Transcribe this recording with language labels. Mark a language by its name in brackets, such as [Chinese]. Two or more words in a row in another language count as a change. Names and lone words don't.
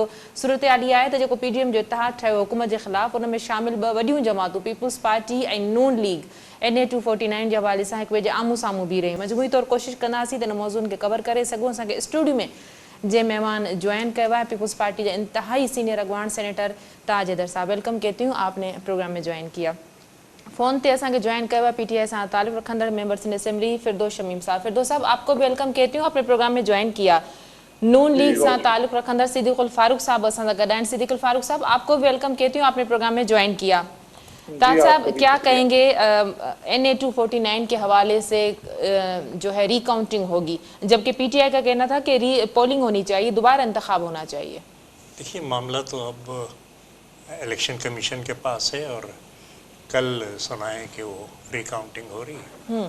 [Sindhi] सूरतहाल इहा आहे त जेको PDM जो इतिहाद ठहियो हुकूमत जे ख़िलाफ़, उन में शामिल ॿ वॾियूं जमातूं पीपुल्स पार्टी ऐं नून लीग NA 249 जे हवाले सां हिक ॿिए जे आम्हूं साम्हूं बीह रहियूं। मजबूरी तौरु कोशिशि कंदासीं त इन मौज़ूअनि खे कवर करे सघूं। असांखे स्टूडियो में जे महिमान ज्वाइन कयो आहे पीपुल्स पार्टी जा इंतहाई सीनियर अगवान सेनेटर ताज हैदर साहब। [Urdu] ویلکم کہتی ہوں، آپنے پروگرام میں جوائن کیا. [Sindhi] फ़ोन ते असांखे ज्वाइन कयो आहे PTI सां ताल्लुक़ रखंदड़ [English] members in assembly [Sindhi] फिरदौस शमीम साहब। [Urdu] فردوس صاحب، آپکو بھی ویلکم کہتی ہوں، اپنے پروگرام میں جوائن کیا. [Sindhi] नून लीग सां ताल्लुक़ रखंदड़ सिद्दीकुल फारूक साहब असां सां गॾु आहिनि। [Urdu] صدیق الفاروق صاحب، آپکو بھی ویلکم کہتی ہوں، آپنے پروگرام میں جوائن کیا. تاج صاحب، کیا کہیںگے NA 249 کے حوالے سے جو ہے ریکاؤنٹنگ ہوگی، جبکہ PTI کا کہنا تھا کہ پولنگ ہونی چاہیے، دوبارہ انتخاب ہونا چاہیے. دیکھیے، معاملہ تو اب الیکشن کمیشن کے پاس ہے اور کل سنا ہے کہ وہ ریکاؤنٹنگ ہو رہی ہے.